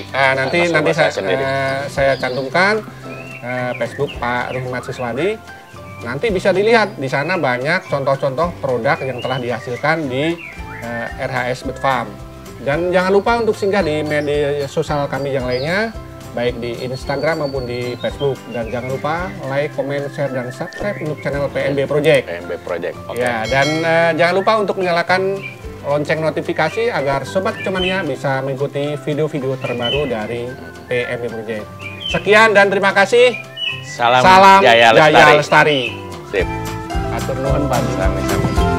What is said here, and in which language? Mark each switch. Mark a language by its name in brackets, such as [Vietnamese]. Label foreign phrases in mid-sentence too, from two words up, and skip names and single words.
[Indonesian] Nanti saya cantumkan Facebook Pak Ruhimat Siswadi. Nanti bisa dilihat di sana banyak contoh-contoh produk yang telah dihasilkan di RHS Bird Farm. Dan jangan lupa untuk singgah di media sosial kami yang lainnya, baik di Instagram maupun di Facebook. Dan jangan lupa [English] like, comment, share, [Indonesian] dan subscribe untuk channel PMB Project. PMB Project. Okay. Ya, dan jangan lupa untuk menyalakan lonceng notifikasi agar Sobat Kicomania bisa mengikuti video-video terbaru dari PMB Project. Sekian dan terima kasih. Salam Jaya Lestari. [Sundanese] Sip. Atur nuhun Pak. Sami-sami.